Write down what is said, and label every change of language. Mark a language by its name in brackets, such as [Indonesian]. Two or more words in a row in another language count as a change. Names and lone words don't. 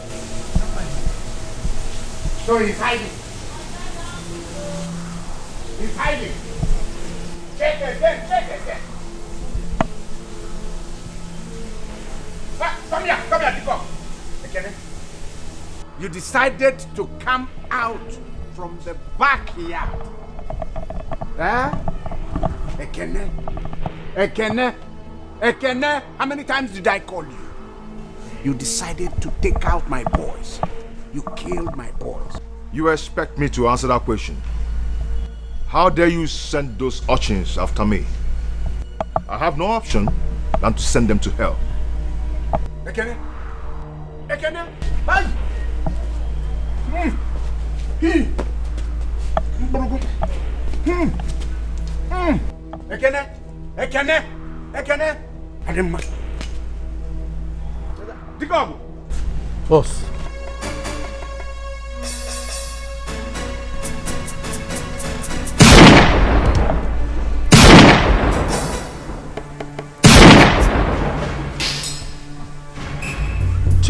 [English] So he's hiding. He's hiding. Check again, check again. Come here, Etiko. Ekene. You decided to come out from the backyard. Eh? Ekene. Ekene. Ekene. How many times did I call you? You decided to take out my boys. You killed my boys. You expect me to answer that question? How dare you send those urchins after me? I have no option than to send them to hell. Ekene. Ekene. Hey. Ekene. Ekene. Ekene. Ademma. Etiko. Boss. Chief.